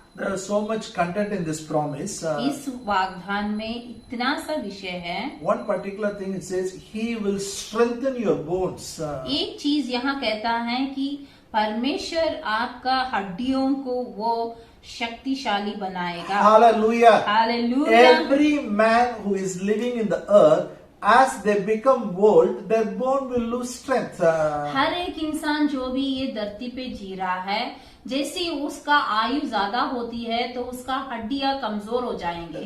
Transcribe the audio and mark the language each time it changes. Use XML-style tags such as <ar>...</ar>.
<en>There is so much content in this promise.</en> <hi>इस वाग्दान में इतना सा विषय है।</hi> <en>One particular thing it says, He will strengthen your bones.</en> <hi>एक चीज यहाँ कहता है कि परमेश्वर आपका हड्डियों को वो शक्तिशाली बनाएगा।</hi> <en>Hallelujah.</en> <hi>Hallelujah.</hi> <en>Every man who is living in the earth, as they become old, their bone will lose strength.</en> <hi>हर एक इंसान जो भी ये धरती पे जी रहा है, जैसे उसका आयु ज्यादा होती है तो उसका हड्डियां कमजोर हो जाएंगे।</hi>